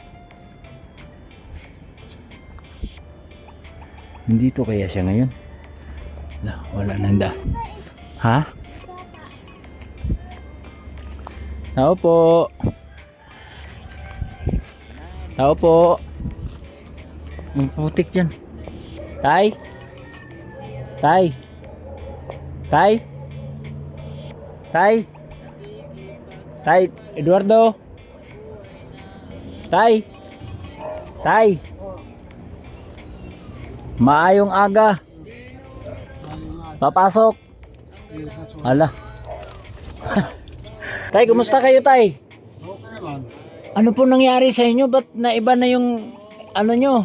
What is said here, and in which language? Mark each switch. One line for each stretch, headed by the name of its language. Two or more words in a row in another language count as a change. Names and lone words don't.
Filipino: Nandito kaya siya ngayon? Wala nanda. Ha? Tao po. Tao po. Ang putik dyan. Tay? Tay? Tay? Tay? Tay? Eduardo? Tay? Tay?
Cebuano: Maayong aga.
Filipino: Papasok. Hala. Tay, kumusta kayo, Tay? Okay naman. Ano po nangyari sa inyo? Ba't naiba na yung ano nyo?